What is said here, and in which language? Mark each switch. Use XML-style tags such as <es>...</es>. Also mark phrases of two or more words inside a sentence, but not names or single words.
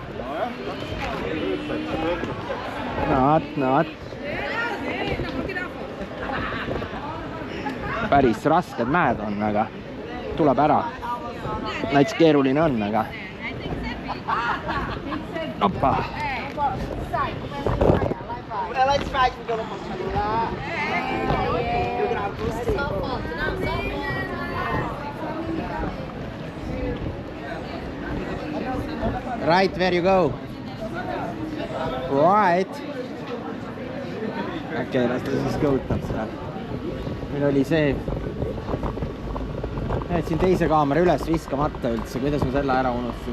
<et>No. Päris rasked mäed on, aga tuleb ära. Näiteks keeruline on, aga... Oppa!</et> <en>Right, where you go? Right.</en> <et>Okei, las ta siis kõutab seda. Meil oli see... Siin teise kaamera üles viskamata üldse. Kuidas ma selle ära unustasin?</et>